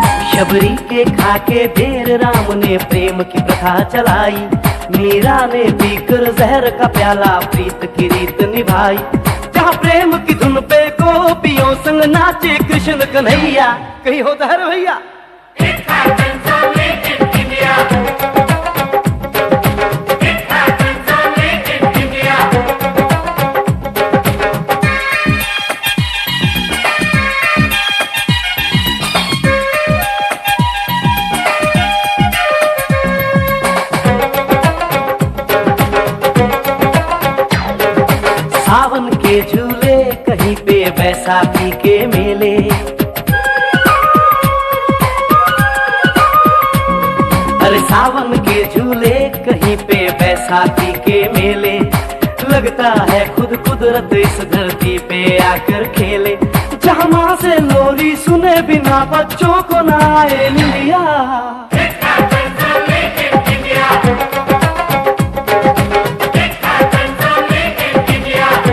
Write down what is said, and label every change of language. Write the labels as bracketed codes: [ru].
[hi] शबरी के खाके ढेर राम ने प्रेम की प्रथा चलाई। मीरा ने पीकर जहर का प्याला प्रीत की रीत निभाई। जहाँ प्रेम की धुन पे गोपियों संग नाचे कृष्ण कन्हैया। कहीं होता है भैया। [en] It happens only in India. It happens only in India. [hi] सावन के झूले कहीं पे बैसाखी के मेले। अरे सावन के झूले कहीं पे बैसाखी के मेले। लगता है खुद कुदरत इस धरती पे आकर खेले। जहाँ माँ से लोरी सुने बिना बच्चों को ना आए निंदिया। [en] It happens only in India. It happens only in India.